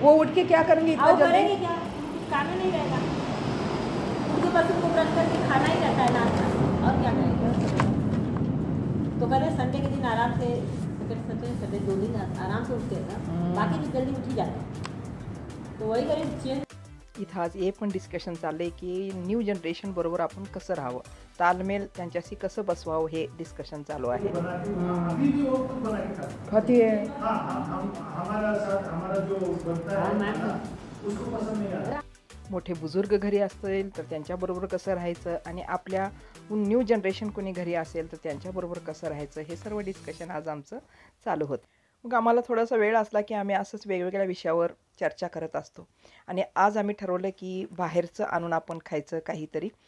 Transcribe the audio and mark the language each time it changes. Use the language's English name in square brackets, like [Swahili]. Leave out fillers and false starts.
[Hindi] वो उठ के क्या करेंगे इतना आओ जल्दी? करेंगे क्या, कुछ काम ही नहीं रहेगा. उनके पास उनको ब्रश करके खाना ही रहता है नाश्ता, और क्या करेंगे. तो करें संडे के दिन आराम से, संडे 2 दिन आराम से उठते हैं ना, बाकी तो जल्दी उठ ही जाते हैं. तो वही करें चेंज. [Marathi] इथं आज हे पण डिस्कशन चाललंय की न्यू जनरेशन बरोबर आपण कसं राहावं, तालमेल त्यांच्याशी कसं बसवावं, हे डिस्कशन चालू आहे. [Hindi] अभी भी वो खुद बना के खाता. खाती है. हमारा साथ हमारा जो बनता है उसको पसंद नहीं आता. [Marathi] मोठे बुजुर्ग घरी असतील तर त्यांच्याबरोबर कसं राहायचं आणि आपल्या न्यू जनरेशन कोणी घरी असेल तर त्यांच्याबरोबर कसं राहायचं, हे सर्व डिस्कशन आज आमचं चालू होतं. मग आम्हाला थोडासा वेळ असला की आम्ही असंच वेगवेगळ्या विषयावर चर्चा करत असतो. आणि आज आम्ही ठरवलं की बाहेरचं आणून आपण खायचं काहीतरी.